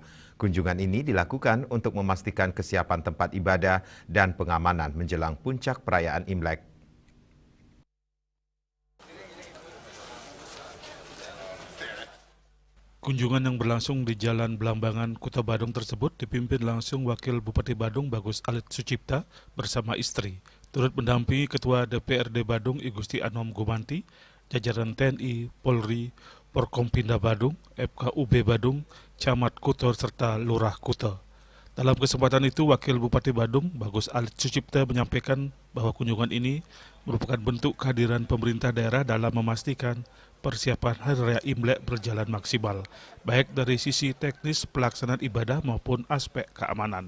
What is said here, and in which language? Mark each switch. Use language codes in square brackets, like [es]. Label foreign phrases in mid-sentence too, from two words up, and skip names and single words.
[id] Kunjungan ini dilakukan untuk memastikan kesiapan tempat ibadah dan pengamanan menjelang puncak perayaan Imlek. Kunjungan yang berlangsung di Jalan Belambangan, Kota Badung tersebut dipimpin langsung Wakil Bupati Badung Bagus Alit Sucipta bersama istri. Turut mendampingi Ketua DPRD Badung I Gusti Anom Gumanti, jajaran TNI, Polri, Porkompinda Badung, FKUB Badung, Camat Kuta serta Lurah Kuta. Dalam kesempatan itu, Wakil Bupati Badung Bagus Alit Sucipta menyampaikan bahwa kunjungan ini merupakan bentuk kehadiran pemerintah daerah dalam memastikan persiapan Hari Raya Imlek berjalan maksimal, baik dari sisi teknis pelaksanaan ibadah maupun aspek keamanan.